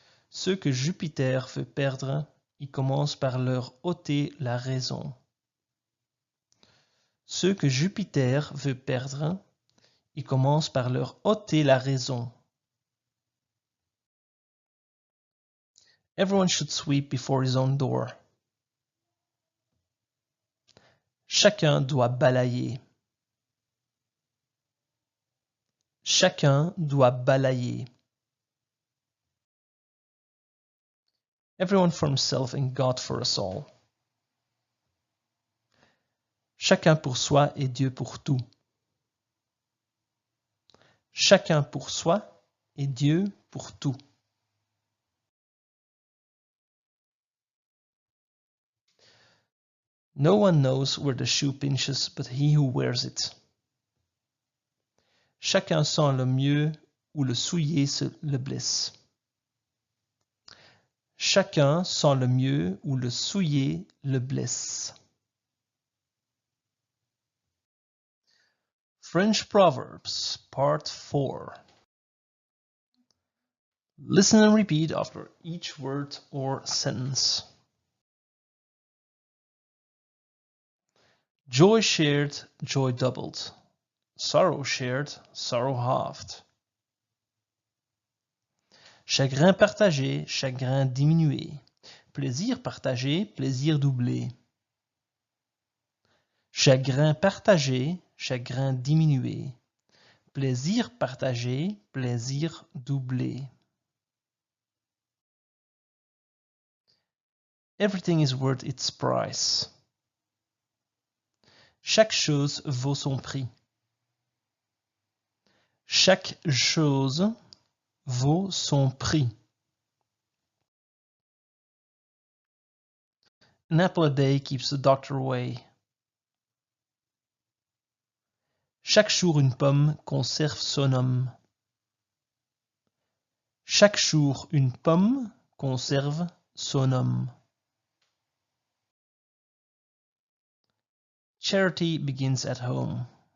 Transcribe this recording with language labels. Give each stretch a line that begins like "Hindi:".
French: Ceux que Jupiter veut perdre, il commence par leur ôter la raison. Ceux que Jupiter veut perdre, il commence par leur ôter la raison.
English: Everyone should sweep before his own door.
French: Chacun doit balayer. Chacun doit balayer.
English: Everyone for himself and God for us all.
French: Chacun pour soi et Dieu pour tout. Chacun pour soi et Dieu pour tout.
English: No one knows where the shoe pinches but he who wears it.
French: Chacun sent le mieux où le soulier le blesse. Chacun sent le mieux où le soulier le blesse.
English: French Proverbs, Part 4. Listen and repeat after each word or sentence. Joy shared, joy doubled. Sorrow shared, sorrow halved.
French: Chagrin partagé, chagrin diminué. Plaisir partagé, plaisir doublé. Chagrin partagé, chagrin diminué. Plaisir partagé, plaisir doublé.
English: Everything is worth its price.
French: Chaque chose vaut son prix. Chaque chose vaut son prix.
English: An apple a day keeps the doctor away.
French: Chaque jour une pomme conserve son homme. Chaque jour une pomme conserve son homme.
English: Charity begins at home.